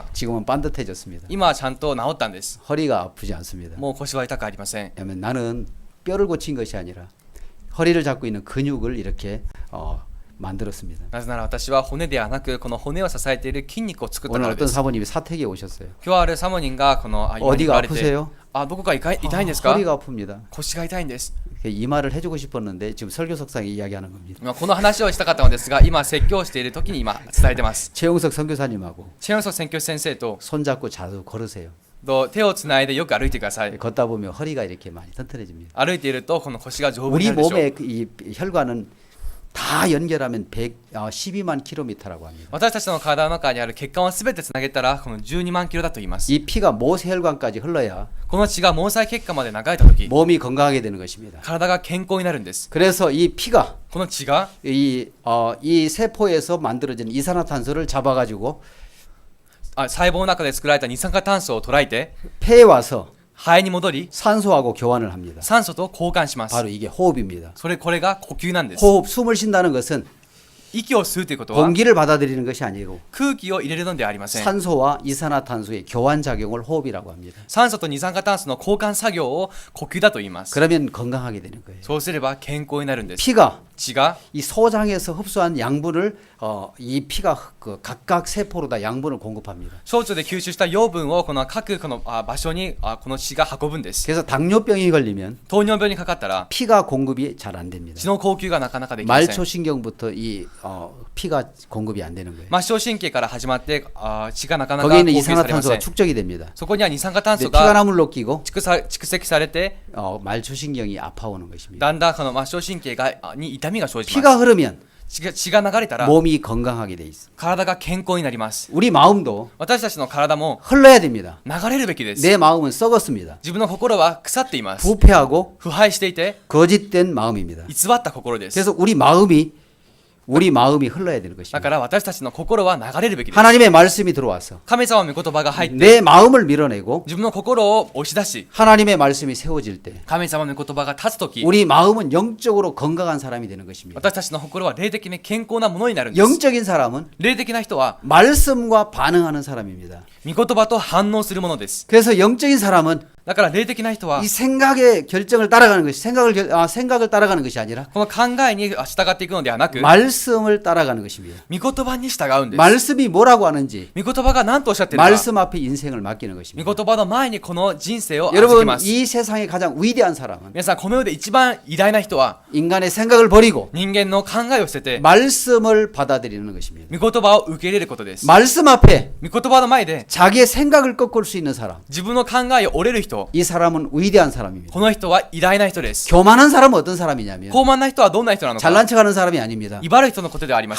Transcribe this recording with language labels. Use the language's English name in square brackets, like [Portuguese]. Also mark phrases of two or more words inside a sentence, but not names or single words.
[Korean] 지금은 반듯해졌습니다. [Japanese] 今はちゃんと治ったんです。 [Korean] 허리가 아프지 않습니다. [Japanese] もう腰は痛くありません。 [Korean] 왜냐하면 나는 뼈를 고친 것이 아니라 허리를 잡고 있는 근육을 이렇게 만들었습니다. [Japanese] なぜなら私は骨ではなくこの骨を支えている筋肉を作ったか [Korean] 오늘 [Japanese] らで [Korean] 어떤 [Japanese] す。 [Korean] 사모님이 사택에 오셨어요. [Japanese] 今日あるサモニンがこの今に言 [Korean] 어디가 [Japanese] われて [Korean] 아프세요? [Japanese] どこか痛いんですか？ [Korean] 허리가 아픕니다. [Japanese] 腰が痛いんです。 [Korean] 이 말을 해주고 싶었는데 지금 설교석상에 이야기하는 겁니다. [Japanese] この話をしたかったのですが、今説教している時に今伝えてます。 [Korean] 최용석 선교사님하고 [Japanese] チェヨンソ選挙先生と [Korean] 손잡고 자주 걸으세요. [Japanese] 手をつないでよく歩いてください。 [Korean] 걷다 보면 허리가 이렇게 많이 튼튼해집니다. [Japanese] 歩いているとこの腰が丈夫に [Korean] 우리 [Japanese] なるでしょう。 [Korean] 몸의 이 혈관은 다 연결하면 12만 킬로미터라고 합니다. [Japanese] 私たちの体の中にある血管をすべてつなげたらこの12万キロだと言います。 [Korean] 이 피가 모세혈관까지 흘러야 [Japanese] この血が毛細血管まで流れた時、 [Korean] 몸이 건강하게 되는 것입니다. [Japanese] 体が健康になるんです。 [Korean] 그래서 이 피가 [Japanese] この血が [Korean] 이 세포에서 만들어진 이산화탄소를 잡아가지고 [Japanese] 細胞の中で作られた二酸化炭素を捉えて [Korean] 폐에 와서 [Japanese] 肺に戻り [Korean] 산소하고 교환을 합니다. [Japanese] 酸素と交換します。 [Korean] 바로 이게 호흡입니다. [Japanese] これが呼吸なんです。 [Korean] 호흡, 숨을 쉰다는 것은 [Japanese] 息を吸うということは [Korean] 공기를 받아들이는 것이 아니고 [Japanese] 空気を入れるのではありません。 [Korean] 산소와 이산화탄소의 교환 작용을 호흡이라고 합니다. [Japanese] 酸素と二酸化炭素の交換作業を呼吸だと言います。 [Korean] 그러면 건강하게 되는 거예요. [Japanese] そうすれば健康になるんです。 [Korean] 피가 [Japanese] 血が [Korean] 이 소장에서 흡수한 양분을 이 피가 그 각각 세포로 다 양분을 공급합니다. [Japanese] 小腸で吸収した養分をこの各この場所にこの血が運ぶんです。 [Korean] 그래서 당뇨병이 걸리면 [Japanese] 糖尿病にかかったら [Korean] 피가 공급이 잘 안 됩니다. [Japanese] 血の供給がなかなかできません。 [Korean] 말초신경부터 이 피가 공급이 안 되는 거예요. [Japanese] 末梢神経から始まって血がなかなか [Korean] 거기에 [Japanese] 供 [Korean] 있는 [Japanese] 給されませ [Korean] 이산화탄소가 [Japanese] ん。 [Korean] 축적이 됩니다. [Japanese] そこには二酸化炭 [Korean] 근데 [Japanese] 素 [Korean] 피가 [Japanese] が [Korean] 나물로 끼고 [Japanese] 蓄積されて [Korean] 말초신경이 아파오는 것입니다. [Japanese] だんだんこの末梢神経がに痛みが生じます。 [Korean] 피가 흐르면 [Japanese] 血が流れたら [Korean] 몸이 건강하게 돼 있습니다. [Japanese] 体が健康になります。 [Korean] 우리 마음도 [Japanese] 私たちの体も [Korean] 흘러야 됩니다. [Japanese] 流れるべきです。 [Korean] 내 마음은 썩었습니다. [Japanese] 自分の心は腐っています。 [Korean] 부패하고 [Japanese] 腐敗していて [Korean] 거짓된 마음입니다. [Japanese] 偽った心です。 [Korean] 그래서 우리 마음이 흘러야 되는 [Japanese] だ [Korean] 것입니다. [Japanese] から私たちの心は流れるべきです。 [Korean] 하나님의 말씀이 들어와서 [Japanese] 神様の御言葉が入って [Korean] 내 마음을 밀어내고 [Japanese] 自分の心を押し出し [Korean] 하나님의 말씀이 세워질 때 [Japanese] 神様の御言葉が立つとき [Korean] 우리 마음은 영적으로 건강한 사람이 되는 것입니다. [Japanese] 私たちの心は霊的に健康なものになるんです。 [Korean] 영적인 사람은 [Japanese] 霊的な人は [Korean] 말씀과 반응하는 사람입니다. [Japanese] 御言葉と反応するものです。 [Korean] 그래서 영적인 사람은 [Japanese] だから霊的な人は [Korean] 이 생각의 결정을 따라가는 것이 생각을 따라가는 것이 아니라 [Japanese] この考えに従っていくのではなく [Korean] 말씀을 따라가는 것입니다. [Japanese] 御言葉に従うんです。 [Korean] 말씀이 뭐라고 하는지 [Japanese] 御言葉が何とおっしゃっているか [Korean] 말씀 앞에 인생을 맡기는 [Japanese] 御 [Korean] 것입니다. [Japanese] 言葉の前にこの人生を預け [Korean] 여러분 [Japanese] ます。 [Korean] 이 세상의 가장 위대한 사람은 [Japanese] 皆さんこの世で一番偉大な人は [Korean] 인간의 생각을 버리고 [Japanese] 人間の考えを捨てて [Korean] 말씀을 받아들이는 것입니다. [Japanese] 御言葉を受け入れることです。 [Korean] 말씀 앞에 [Japanese] 御言葉の前で [Korean] 자기의 생각을 꺾을 수 있는 사람, [Japanese] 自分の考えを折れる人、 [Korean] 이 사람은 위대한 사람입니다. [Japanese] この人は偉大な人です。 [Korean] 교만한 사람은 어떤 사람이냐면 [Japanese] 傲慢な人はどんな人なのか。 [Korean] 잘난 척하는 사람이 아닙니다. [Japanese] 威張る人のことではありません。